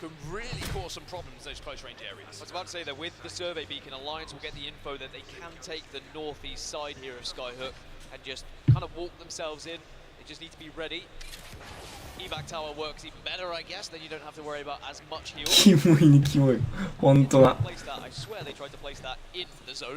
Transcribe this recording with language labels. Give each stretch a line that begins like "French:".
English: I was about to say that with the survey beacon, Alliance will get the info that they can take the northeast side here of Skyhook and just kind of walk themselves in. They just need to be ready. Evac tower works even better, I guess. Then you don't have to worry about as much heal.
Japanese: キモいねキモい本当だ
English: I swear they tried to place that in the zone.